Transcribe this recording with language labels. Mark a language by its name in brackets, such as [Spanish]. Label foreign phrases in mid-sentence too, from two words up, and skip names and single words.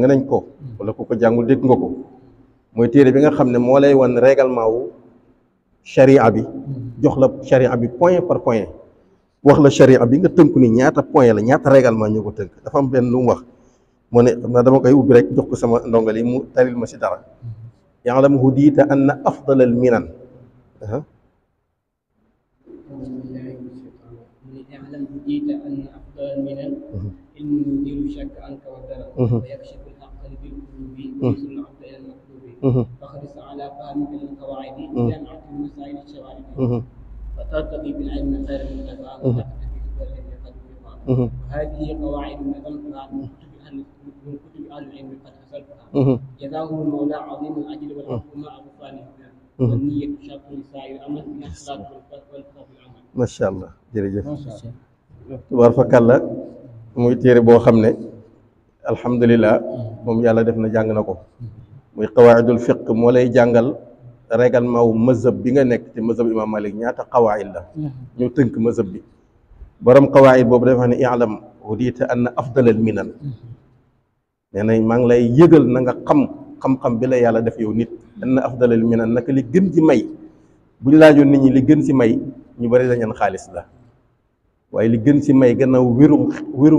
[Wolof] nañ ko wala ku ko jàngul dégg nga ko mooy téere bi nga xam ne moo lay wan règlement wu sharia bi jox la sharia bi [French] point par point [Wolof] wax la sharia bi nga tënku ni ñaata point la ñaata règlement ñoo ko tënk dafa am benn lu mu wax mu ne xam naa dama koy ubbi rek jox ko sama ndongal yi mu taril ma si dara [Arabic] يعلم هديت أن أفضل المنن علم يزيل الشك عنك والدرك ويكشف الحق بالقلوب ويوصل العبد الى المطلوب فاحرص على فهمك للقواعد جامعة المسائل الشوارع فترتقي بالعلم خير المنتفع وتكتفي بكل الذي قد وفق وهذه قواعد نظمتها من كتب اهل العلم قد حصلتها جزاهم المولى عظيم الاجر والعفو مع غفرانه والنية شرط لسائر العمل من الصلاة والفقه في العمل. ما شاء الله [Wolof] jërëjëf tubaarkalla muy téere boo xam ne alhamdulilah moom yàlla def na jàng na ko muy [Arabic] قواعد الفقه [Wolof] moo lay jàngal règlement wu mazhab bi nga nekk te mazhab imam Malik ñaata qawaid la ñu tënk mazhab bi borom qawaid boobu dafa ne [Arabic] اعلم هديت أن أفضل المنن [Wolof] nee na maa ngi lay yëgal na nga xam-xam bi la yàlla def yow nit [Arabic] أن أفضل المنن [Wolof] naka li gën ci may buñ laajoon nit ñi li gën ci may ñu bari dañu xaalis la waaye li gën ci may gannaaw wérum